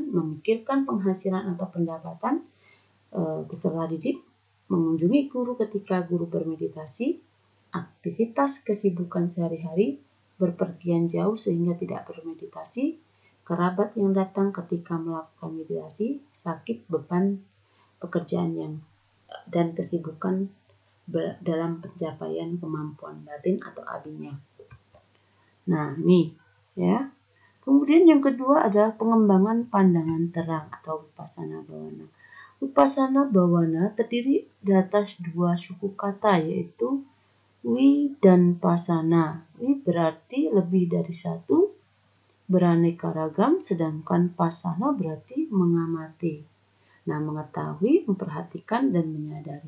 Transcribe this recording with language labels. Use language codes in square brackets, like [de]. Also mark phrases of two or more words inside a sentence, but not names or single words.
[id] memikirkan penghasilan atau pendapatan, peserta didik, mengunjungi guru ketika guru bermeditasi, aktivitas kesibukan sehari-hari, berpergian jauh sehingga tidak bermeditasi, kerabat yang datang ketika melakukan meditasi, sakit, beban pekerjaan dan kesibukan dalam pencapaian kemampuan batin atau abinya. Nah, ini ya. Kemudian yang kedua adalah pengembangan pandangan terang atau [pi] vipassana bhavana. Vipassana bhavana [id] terdiri di atas 2 suku kata, yaitu wi dan pasana. Wi berarti lebih dari satu, beraneka ragam, sedangkan pasana berarti mengamati. Nah, mengetahui, memperhatikan, dan menyadari.